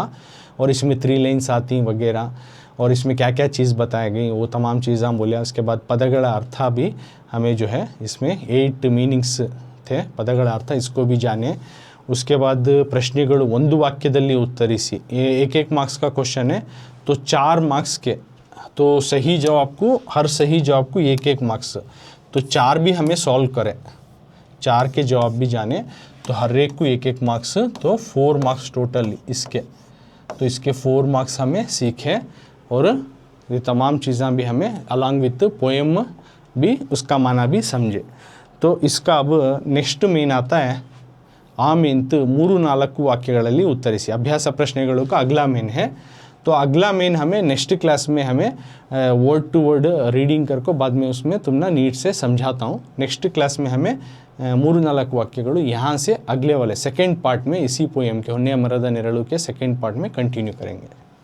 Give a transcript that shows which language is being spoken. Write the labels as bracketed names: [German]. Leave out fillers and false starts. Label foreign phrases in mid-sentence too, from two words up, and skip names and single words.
[Hindi] और इसमें 3 लाइन्स आती वगैरह, और इसमें क्या क्या चीज़ बताई गई वो तमाम चीज़ हम बोले। उसके बाद [Kannada] ಪದಗಳ ಅರ್ಥ [Hindi] भी हमें जो है इसमें 8 मीनिंग्स थे [Kannada] ಪದಗಳ ಅರ್ಥ, [Hindi] इसको भी जाने। उसके बाद [Kannada] प्रश्ನೆಗಳು ಒಂದು ವಾಕ್ಯದಲ್ಲಿ ಉತ್ತರಿಸಿ, [Hindi] एक मार्क्स का क्वेश्चन है, तो 4 मार्क्स के, तो सही जवाब को, हर सही जवाब को 1 मार्क्स, तो 4 भी हमें सॉल्व करें, 4 के जवाब भी जाने, तो हर एक को 1 मार्क्स, तो 4 मार्क्स टोटल इसके। तो इसके 4 मार्क्स हमें सीखे, और ये तमाम चीज़ें भी हमें [English] along with poem [Hindi] भी उसका माना भी समझे। तो इसका अब [English] next main [Hindi] आता है आमेंत [Kannada] 3-4 वाक्यಗಳಲ್ಲಿ ಉತ್ತರಿಸಿ, अभ्यास प्रश्ನೆಗಳು [Hindi] का अगला मेन है। तो अगला मेन हमें [English] next class [Hindi] में हमें [English] word to word reading [Hindi] करको बाद में उसमें तुम ना नीट से समझाता हूँ। [English] next class [Hindi] में हमें 3-4 वाक्यಗಳು यहाँ से अगले वाले [English] second part [Hindi] में इसी पोएम के ಹೊನ್ನೆಯ ಮರದ ನೆರಳು के [English] second part [Hindi] में कंटिन्यू करेंगे।